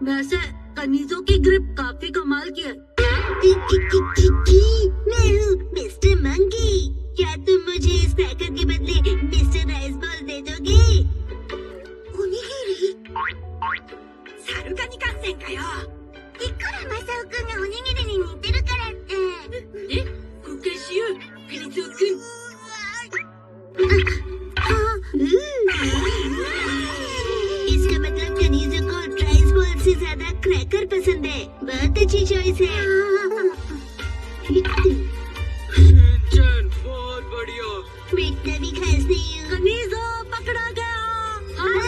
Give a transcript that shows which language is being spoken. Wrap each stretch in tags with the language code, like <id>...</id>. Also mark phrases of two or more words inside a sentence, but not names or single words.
<hi>वैसे कनीज़ो की ग्रिप काफी कमाल की है। मैं हूँ मिस्टर मंकी। क्या तुम मुझे इस क्रैकर के बदले</hi> <en>Mister Rice Ball</en> <hi>दे दोगे? ओनिगिरी? सारुगा सेंकायो।</hi> <ja>いくらマサオくんがおにぎりに似てるからって。え、交換しよう、カニゾウくん。</ja> <hi>इसका मतलब कनीज़ो को</hi> <en>rice ball</en> <hi>से ज्यादा क्रैकर पसंद है। बहुत अच्छी चॉइस है। शिनचैन, बहुत बढ़िया। मैं इतना भी खास नहीं हूँ। कनीज़ो पकड़ा गया।</hi>